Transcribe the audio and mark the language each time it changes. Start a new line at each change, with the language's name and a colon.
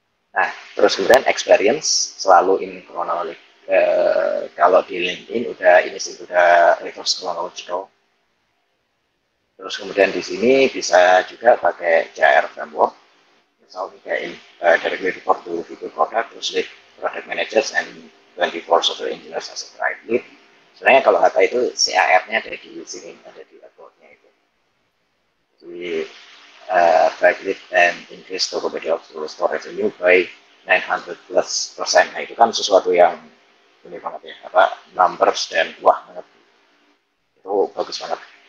Indonesian: Nah, terus kemudian experience selalu
English: in chronological.
Indonesian: Kalau di LinkedIn udah ini sih udah reverse chronological. Terus kemudian di sini bisa juga pakai JR framework. Misalnya kayak ini,
English: directly report to VP product,
Indonesian: terus
English: lead product managers and 24 software engineers as a tribe lead.
Indonesian: Sebenarnya kalau kata itu CAR-nya ada di sini, ada di about-nya itu.
English: Jadi Backlit and increase Tokopedia store revenue by 900 plus persen.
Indonesian: Nah itu kan sesuatu yang ini banget ya, apa numbers dan wah banget, itu bagus banget.